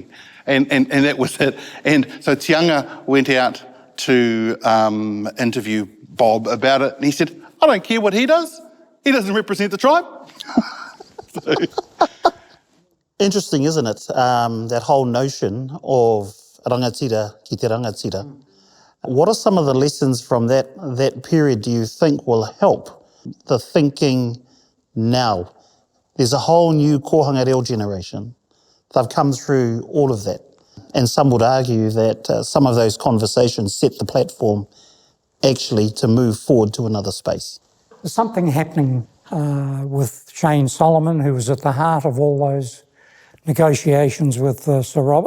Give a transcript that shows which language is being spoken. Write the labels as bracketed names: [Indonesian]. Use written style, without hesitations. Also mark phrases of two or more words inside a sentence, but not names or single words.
[English] And that was it. And so Tianga went out to interview Bob about it. And he said, I don't care what he does. He doesn't represent the tribe. Interesting, isn't it? That whole notion of [Māori] rangatira ki te rangatira. [English] What are some of the lessons from that period do you think will help the thinking now? There's a whole new [Māori] kohanga reo [English] generation. They've come through all of that. And some would argue that some of those conversations set the platform actually to move forward to another space. There's something happening with Shane Solomon, who was at the heart of all those negotiations with Sir Robert.